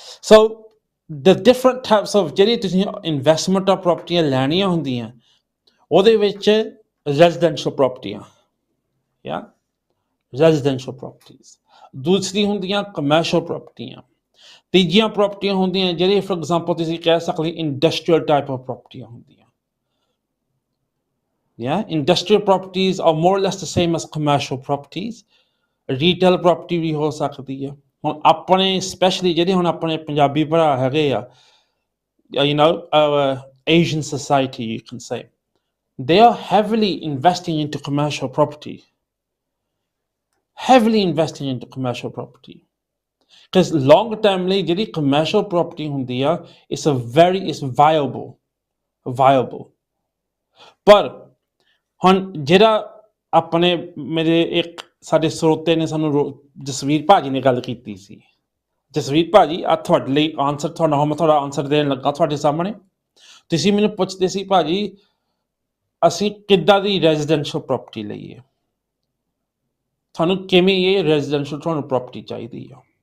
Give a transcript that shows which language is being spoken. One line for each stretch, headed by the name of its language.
English: So the different types of
Punjabi: ਜਿਹੜੀ ਤੁਸੀਂ investment of ਪ੍ਰੋਪਰਟੀਆਂ ਲੈਣੀਆਂ ਹੁੰਦੀਆਂ, ਉਹਦੇ ਵਿੱਚ ਰੈਜ਼ੀਡੈਂਸ਼ੀਅਲ ਪ੍ਰੋਪਰਟੀਆਂ, ਰੈਜ਼ੀਡੈਂਸ਼ੀਅਲ ਪ੍ਰੋਪਰਟੀਜ਼, ਦੂਸਰੀ ਹੁੰਦੀਆਂ ਕਮਰਸ਼ੀਅਲ ਪ੍ਰੋਪਰਟੀਆਂ, ਤੀਜੀਆਂ ਪ੍ਰੋਪਰਟੀਆਂ ਹੁੰਦੀਆਂ ਜਿਹੜੇ ਫੋਰ ਐਗਜ਼ਾਮਪਲ ਤੁਸੀਂ ਕਹਿ ਸਕਦੇ ਇੰਡਸਟਰੀਅਲ ਟਾਈਪ ਆਫ ਪ੍ਰੋਪਰਟੀਆਂ ਹੁੰਦੀਆਂ।
English: Industrial properties are more or less the same as commercial properties।
Punjabi: Retail property ਵੀ ਹੋ ਸਕਦੀ ਹੈ। ਹੁਣ ਆਪਣੇ ਸਪੈਸ਼ਲੀ ਜਿਹੜੇ ਹੁਣ ਆਪਣੇ ਪੰਜਾਬੀ ਭਰਾ ਹੈਗੇ ਆ,
English: our Asian society, you can say, they are heavily investing into commercial property, because long term
Punjabi: ਲਈ ਜਿਹੜੀ
English: commercial property
Punjabi: ਹੁੰਦੀ ਆ,
English: it's viable।
Punjabi: ਪਰ ਹੁਣ ਜਿਹੜਾ ਆਪਣੇ ਮੇਰੇ ਇੱਕ ਸਾਡੇ ਸਰੋਤੇ ਨੇ ਸਾਨੂੰ ਜਸਵੀਰ ਭਾਜੀ ਨੇ ਗੱਲ ਕੀਤੀ ਸੀ, ਜਸਵੀਰ ਭਾਜੀ ਆ ਤੁਹਾਡੇ ਲਈ ਆਨਸਰ, ਮੈਂ ਤੁਹਾਡਾ ਆਨਸਰ ਦੇਣ ਲੱਗਾ ਤੁਹਾਡੇ ਸਾਹਮਣੇ। ਤੁਸੀਂ ਮੈਨੂੰ ਪੁੱਛਦੇ ਸੀ ਭਾਜੀ ਅਸੀਂ ਕਿੱਦਾਂ ਦੀ ਰੈਜ਼ੀਡੈਂਸ਼ੀਅਲ ਪ੍ਰੋਪਰਟੀ ਲਈਏ, ਤੁਹਾਨੂੰ ਕਿਵੇਂ ਇਹ ਰੈਜ਼ੀਡੈਂਸ਼ੀਅਲ ਤੁਹਾਨੂੰ ਪ੍ਰੋਪਰਟੀ ਚਾਹੀਦੀ ਆ।